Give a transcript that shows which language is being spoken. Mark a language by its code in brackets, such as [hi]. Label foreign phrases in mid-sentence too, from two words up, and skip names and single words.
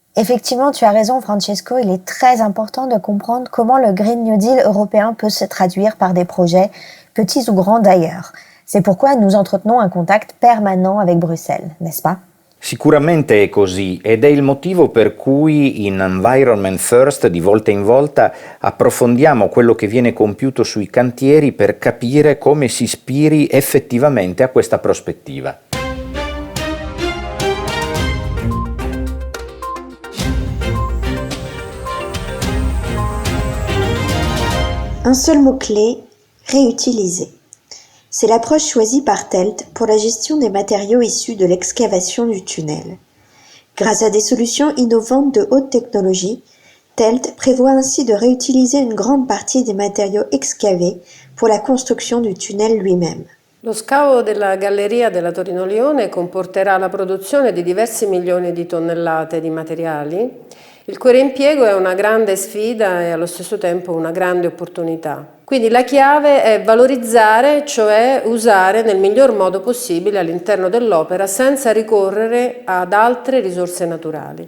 [fr] Effectivement, tu as raison, Francesco, il est très important de comprendre comment le Green New Deal européen peut se traduire par des projets, petits ou grands d'ailleurs. C'est pourquoi nous entretenons un contact permanent avec Bruxelles, n'est-ce pas? [it] Sicuramente è così ed è il motivo per cui in Environment First di volta in volta approfondiamo quello che viene compiuto sui cantieri per capire come si ispiri effettivamente a questa prospettiva. [fr] Un seul mot-clé, réutiliser. C'est l'approche choisie par TELT pour la gestion des matériaux issus de l'excavation du tunnel. Grâce à des solutions innovantes de haute technologie, TELT prévoit ainsi de réutiliser une grande partie des matériaux excavés pour la construction du tunnel lui-même. [it] Lo scavo della galleria della Torino-Lione comporterà la produzione di diversi milioni di tonnellate di materiali, il cui reimpiego è una grande sfida e allo stesso tempo una grande opportunità. Quindi la chiave è valorizzare, cioè usare nel miglior modo possibile all'interno dell'opera senza ricorrere ad altre risorse naturali.